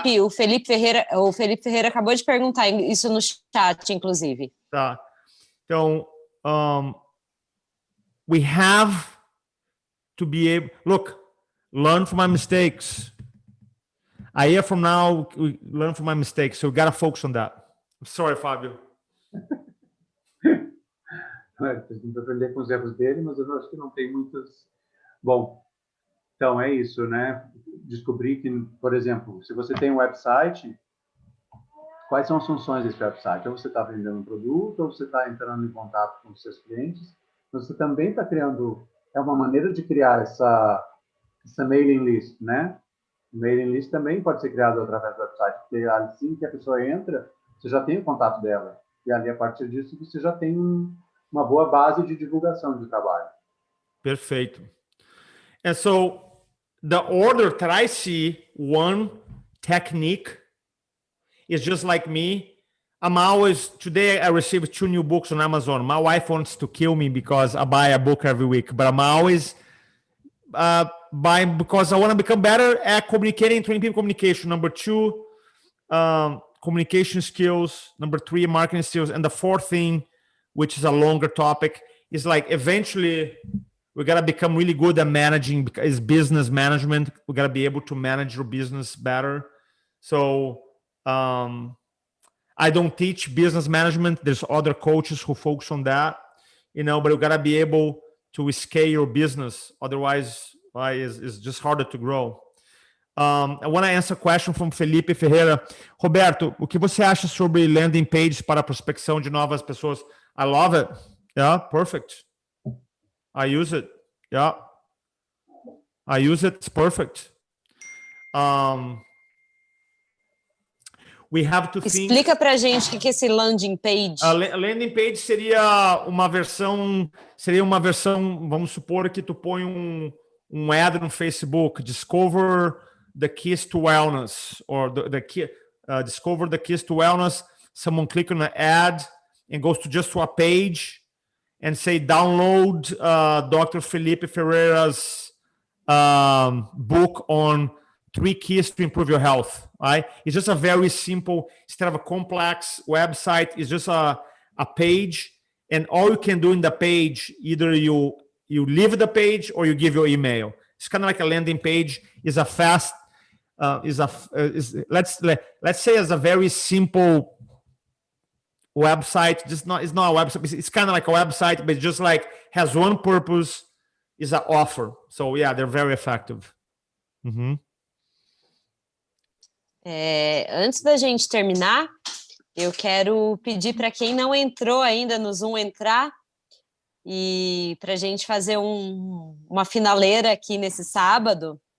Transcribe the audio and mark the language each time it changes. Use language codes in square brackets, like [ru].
[pt] Felipe Ferreira acabou de perguntar isso no chat, inclusive. Tá. [en] Então, we have to be able, look, learn from my mistakes. A year from now, we learn from my mistakes. So we got to focus on that. I'm sorry, Fábio. [pt] Tem que aprender com os erros dele, mas eu acho que não tem muitas. Bom, então é isso, né? Descobrir que, por exemplo, se você tem um website, quais são as funções desse website? Ou você está vendendo um produto, ou você está entrando em contato com os seus clientes. Você também está criando, é uma maneira de criar essa mailing list, né? O mailing list também pode ser criado através do website, porque assim que a pessoa entra, você já tem o contato dela. E ali, a partir disso, você já tem uma boa base de divulgação de trabalho. Perfeito. [en] And so the order that I see, one technique is just like me. Today I received 2 new books on Amazon. My wife wants to kill me because I buy a book every week, but I'm always buying because I want to become better at communicating, training people communication. Number 2, communication skills. Number 3, marketing skills. And the 4th thing, which is a longer topic, is like eventually we got to become really good at managing, because business management. We got to be able to manage your business better. So I don't teach business management. There's other coaches who focus on that, but you got to be able to scale your business. Otherwise, it's just harder to grow. I want to answer a question from Felipe Ferreira. [pt] Roberto, o que você acha sobre landing pages para prospecção de novas pessoas? [en] I love it. Yeah, perfect. I use it. Yeah. I use it. It's perfect. We have to think... [pt] Explica pra gente o que é esse landing page. A landing page seria uma versão, vamos supor que tu põe um ad no Facebook, [en] discover the keys to wellness, [pt] or discover the keys to wellness. [en] Someone click on an ad and goes to a page and say, download Dr. Felipe Ferreira's book on 3 keys to improve your health, right? It's just a very simple, instead of a complex website, it's just a page, and all you can do in the page, either you leave the page or you give your email. It's kind of like a landing page. Is a fast, let's say as a very simple website. It's not a website. It's kind of like a website, but just like has one purpose, is an offer. So yeah, they're very effective. Mm-hmm. [pt] Antes da gente terminar, eu quero pedir para quem não entrou ainda no Zoom entrar e para a gente fazer uma finaleira aqui nesse sábado.